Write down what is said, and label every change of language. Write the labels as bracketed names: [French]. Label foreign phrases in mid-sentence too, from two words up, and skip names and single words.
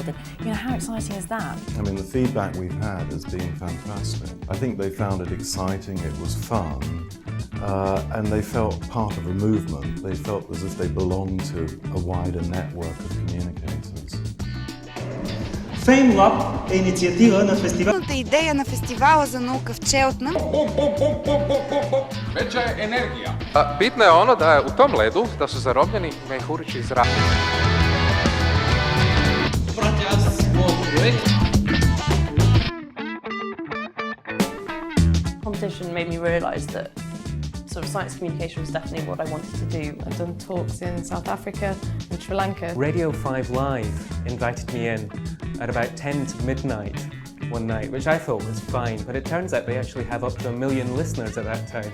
[English] And you know, how exciting is that? I mean, the feedback we've had has been fantastic. I think they found it exciting, it was fun, and they felt part of a movement. They felt as if they belonged to a wider network of communicators. [Bulgarian] FameLab е инициатива на фестивал. Идея на фестивала за наука в Cheltenham. [Croatian] Veća je energija. Bitno je ono da je u tom ledu da su zarobljeni mehurići iz zraka. [English] Competition made me realise that sort of science communication was definitely what I wanted to do. I've done talks in South Africa and Sri Lanka. Radio 5 Live invited me in at about 10 to midnight one night, which I thought was fine, but it turns out they actually have up to 1 million listeners at that time.